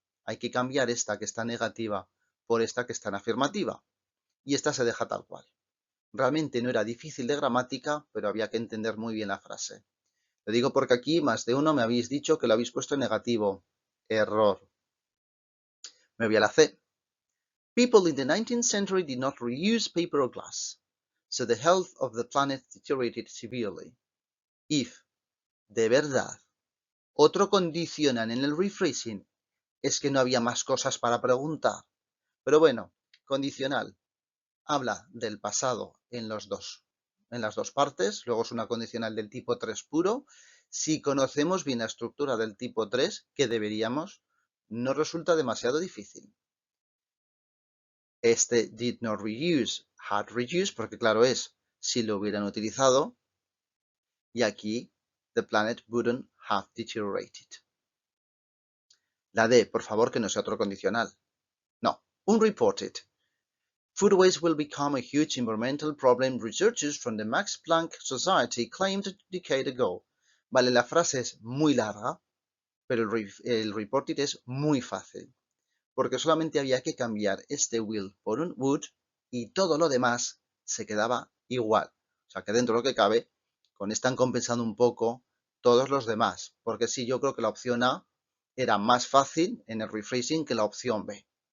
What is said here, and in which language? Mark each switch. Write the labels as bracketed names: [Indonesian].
[Spanish] Hay que cambiar esta que está negativa por esta que está en afirmativa. Y esta se deja tal cual. Realmente no era difícil de gramática, pero había que entender muy bien la frase. Lo digo porque aquí más de uno me habéis dicho que lo habéis puesto en negativo. Error. Me voy a la C. [English] People in the 19th century did not reuse paper or glass, so the health of the planet deteriorated severely. [Spanish] If, de verdad, otro condicional en el rephrasing es que no había más cosas para preguntar. Pero bueno, condicional. Habla del pasado en las dos partes, luego es una condicional del tipo 3 puro. Si conocemos bien la estructura del tipo 3, que deberíamos, no resulta demasiado difícil. Este [English] did not reuse, had reused, [Spanish] porque claro es, si lo hubieran utilizado. Y aquí, [English] the planet wouldn't have deteriorated. [Spanish] La D, por favor, que no sea otro condicional. No, unreported. [English] Food waste will become a huge environmental problem, researchers from the Max Planck Society claimed a decade ago. [Spanish] Vale, la frase es muy larga, pero el reported es muy fácil, porque solamente había que cambiar este will por un would y todo lo demás se quedaba igual. O sea que dentro de lo que cabe, con esta han compensado un poco todos los demás, porque sí, yo creo que la opción A era más fácil en el rephrasing que la opción B.